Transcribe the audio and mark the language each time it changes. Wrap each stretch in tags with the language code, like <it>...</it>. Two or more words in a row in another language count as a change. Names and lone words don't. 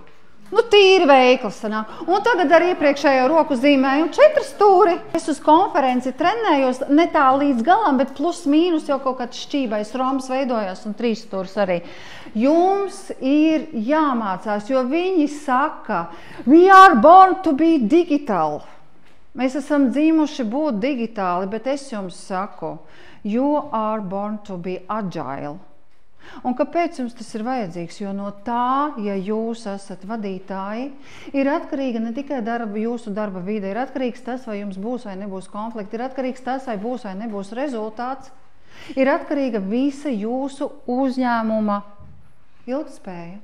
<lv>Tīri veikli sanāk. Un tagad ar iepriekšējo roku zīmēju 4 stūri. Es uz konferenci trenējos ne tā līdz galam, bet plus mīnus jau kaut kāds šķībais rombs veidojās un 3 stūris arī. Jums ir jāmācās, jo viņi saka,</lv> <en>we are born to be digital.</en> <lv>Mēs esam dzīmuši būt digitāli, bet es jums saku,</lv> <en>you are born to be agile.</en> <lv>Un kāpēc jums tas ir vajadzīgs? Jo no tā, ja jūs esat vadītāji, ir atkarīga ne tikai jūsu darba vide, ir atkarīgs tas, vai jums būs vai nebūs konflikti, ir atkarīgs tas, vai būs vai nebūs rezultāts, ir atkarīga visa jūsu uzņēmuma ilgtspēja.</lv>